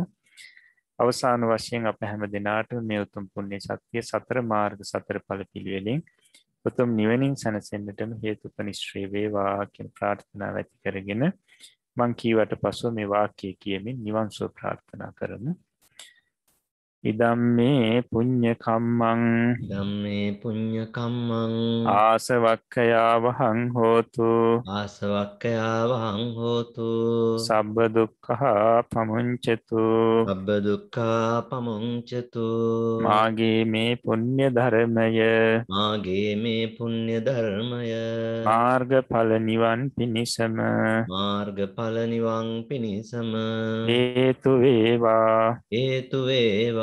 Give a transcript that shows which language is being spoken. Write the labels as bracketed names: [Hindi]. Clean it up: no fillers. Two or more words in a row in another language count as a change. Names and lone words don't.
[Sinhala] අවසාන වශයෙන් අප හැම දිනාටම මේ උතුම් පුණ්‍ය ශක්තිය සතර මාර්ග සතර ඵල පිළිවෙලින් උතුම් නිවනින් සැනසෙන්නටම හේතුපනිශ්‍රේ වේවා කියන ප්‍රාර්ථනාව ඇති කරගෙන මං කීවට පසු මේ වාක්‍යය කියමින් නිවන් සුව ප්‍රාර්ථනා කරමු. [Pali] ඉදම්මේ පුඤ්ඤ කම්මං ධම්මේ පුඤ්ඤ කම්මං ආසවක්ඛයා වහං හෝතු ආසවක්ඛයා වහං හෝතු සබ්බ දුක්ඛා පමුඤ්චතු සබ්බ දුක්ඛා පමුඤ්චතු [Sinhala] මාගේ මේ පුණ්‍ය ධර්මය මාගේ මේ පුණ්‍ය ධර්මය මාර්ගඵල නිවන් පිණිසම මාර්ගඵල නිවන් පිණිසම හේතු වේවා හේතු වේවා